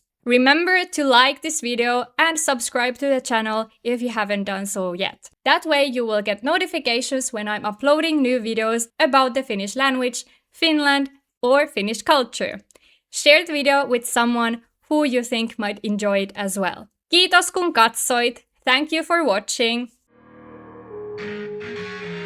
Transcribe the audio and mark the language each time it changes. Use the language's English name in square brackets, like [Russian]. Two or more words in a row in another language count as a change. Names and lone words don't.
[English] Remember to like this video and subscribe to the channel if you haven't done so yet. That way you will get notifications when I'm uploading new videos about the Finnish language, Finland, or Finnish culture. Share the video with someone who you think might enjoy it as well. [Finnish] Kiitos kun katsoit. [English] Thank you for watching.